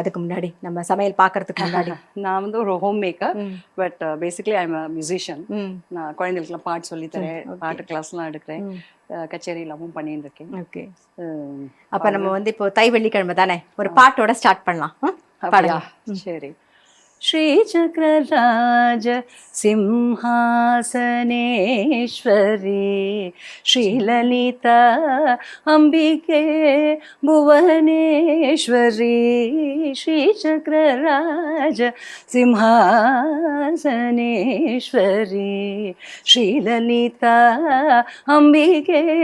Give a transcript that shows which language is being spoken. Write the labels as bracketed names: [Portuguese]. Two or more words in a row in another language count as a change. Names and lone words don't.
[Tamil] அதுக்கு முன்னாடி நம்ம சமையல் பாக்குறதுக்கு முன்னாடி நான் வந்து ஒரு [English] home maker. but basically I am musician. [Tamil] நான் குழந்தைகளுக்குலாம் பாட்டு சொல்லி தரேன், பாட்டு கிளாஸ்லாம் எடுக்கிறேன், கச்சேரி எல்லாமும் பண்ணிட்டு இருக்கேன். ஓகே, அப்ப நம்ம வந்து இப்போ தை வெள்ளிக்கிழமை தானே, ஒரு பாட்டோட ஸ்டார்ட் பண்ணலாம். பாடுங்க. சரி. [Sanskrit] श्रीचक्रराज सिंहासनेश्वरी श्रीललिता अम्बिके भुवनेश्वरी श्रीचक्रराज सिंहासनेश्वरी श्रीललिता अम्बिके